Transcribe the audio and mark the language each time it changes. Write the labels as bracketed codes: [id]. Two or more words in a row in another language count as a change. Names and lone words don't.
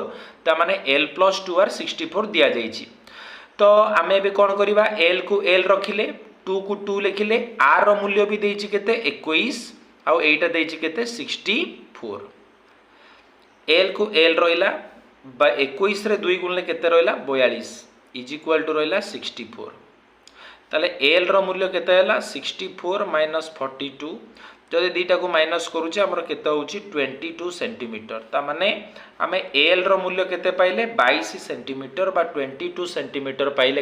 [or] ତା ମାନେ l+2r 64 ଦିଆ ଯାଇଛି। ତ ଆମେ ବି କଣ କରିବା l କୁ l ରଖିଲେ 2 କୁ 2 ଲେଖିଲେ। r ର ମୂଲ୍ୟ ବି ଦେଇଛି କେତେ 21 ଆଉ ଏଟା ଦେଇଛି କେତେ 64। l କୁ l ରହିଲା 21 ରେ 2 ଗୁଣିଲେ କେତେ ରହିଲା 42 [en] is equal to [or] ରହିଲା 64। ତାହେଲେ l ର ମୂଲ୍ୟ କେତେ ହେଲା 64 - 42। ଯଦି ଦିଟା କୁ ମାଇନସ କରୁଛେ ହମର କେତେ ହେଉଛି 22 ସେଣ୍ଟିମିଟର। ତା ମାନେ ଆମେ l ର ମୂଲ୍ୟ କେତେ ପାଇଲେ 22 ସେଣ୍ଟିମିଟର ବା 22 ସେଣ୍ଟିମିଟର ପାଇଲେ।